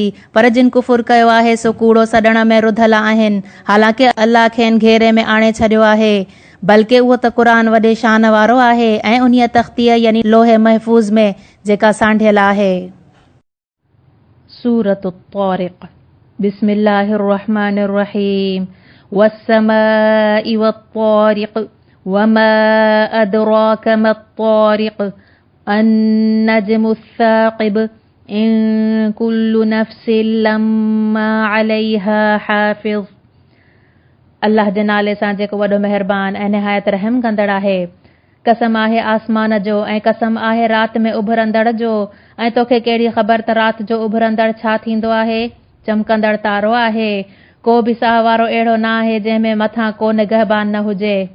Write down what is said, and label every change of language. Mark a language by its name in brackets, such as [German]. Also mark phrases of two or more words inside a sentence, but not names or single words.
[Sindhi] पर जिन कुफुर कयो आहे सो कूड़ो सॾण में रुधल आहिनि, हालांकि अल्लाह खेनि घेरे में आणे छॾियो आहे। बल्कि उहो त क़ुरान वॾे शान वारो आहे ऐं उन्हीअ तख़्तीअ यानी लोहे महफ़ूज़ में जेका सांढियल आहे। [Arabic] सूरत तारिक़। بسم الله الرحمن الرحيم والسماء والطارق وما أدراك ما الطارق النجم الثاقب إن كل نفس لما عليها حافظ. [Sindhi] अल्लाह जे नाले सां जेको वॾो महिरबान ऐं निहायत रहम कंदड़ आहे। कसम आहे आसमान जो ऐं कसम आहे राति में उभरंदड़ जो, ऐं तोखे कहिड़ी ख़बर त राति जो उभरंदड़ छा थींदो आहे। चमकंदड़ तारो आहे। को बि साह वारो अहिड़ो न आहे जंहिंमें मथां को निगहबान न हुजे।